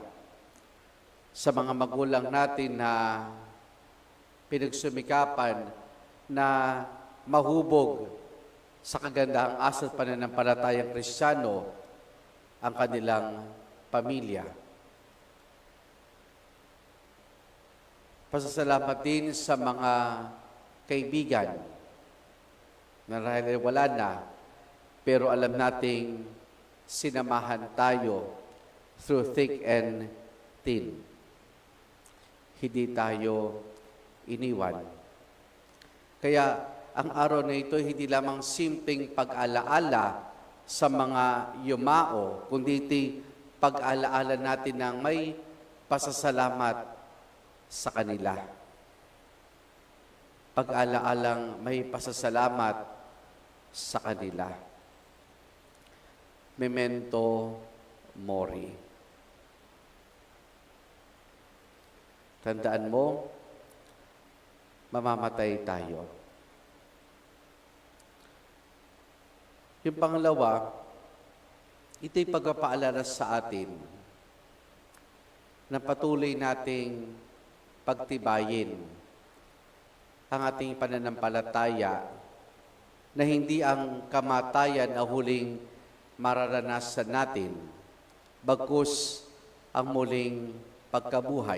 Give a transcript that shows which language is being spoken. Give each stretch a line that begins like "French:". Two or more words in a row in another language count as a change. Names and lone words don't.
Filipino: Sa mga magulang natin na pinagsumikapan na mahubog sa kagandahang asal pananampalatayang Kristiyano ang kanilang pamilya. Pasasalamat din sa mga kaibigan. Marahil ay wala na, pero alam nating sinamahan tayo
English: through thick and thin.
Filipino: Hindi tayo iniwan. Kaya ang araw na ito hindi lamang simpleng pag-alaala sa mga yumao, kundi pag-alaala natin ng may pasasalamat sa kanila. Pag-alaalang may pasasalamat sa kanila.
Latin: Memento mori.
Filipino: Tandaan mo, mamamatay tayo. Yung pangalawa, ito'y pagpapaalala sa atin na patuloy nating pagtibayin ang ating pananampalataya na hindi ang kamatayan na huling mararanasan natin, bagkus ang muling pagkabuhay.